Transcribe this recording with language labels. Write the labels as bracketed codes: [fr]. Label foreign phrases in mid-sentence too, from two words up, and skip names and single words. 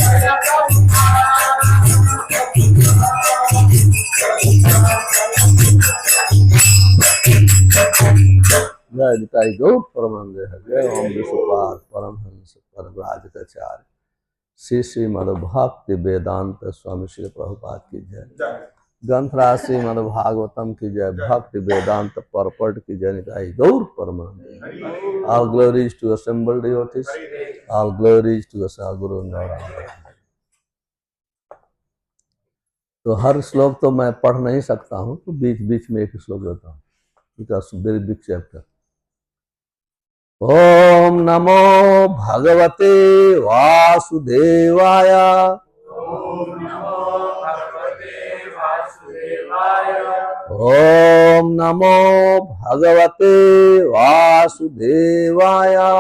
[hi] Jai Nitai Gaur Paramanande Jai Om Vishwapad Paramhans Parvrajatacharya Sri Sri Madhubhakti Vedanta Swami Srila Prabhupada की जय, ग्रंथराज श्री मद्भागवतम की जय, भक्ति वेदांत परपट की जय, निताई गौर परमानंद। [en] All glories to assembled devotees, all glories to the Sadguru Narayana। [hi] तो हर श्लोक तो मैं पढ़ नहीं सकता हूँ, तो बीच बीच में एक श्लोक लेता हूँ, [en] because very big chapter. [sa] ओम नमो भगवते वासुदेवाय, ओम नमो भगवते वासुदेवाय,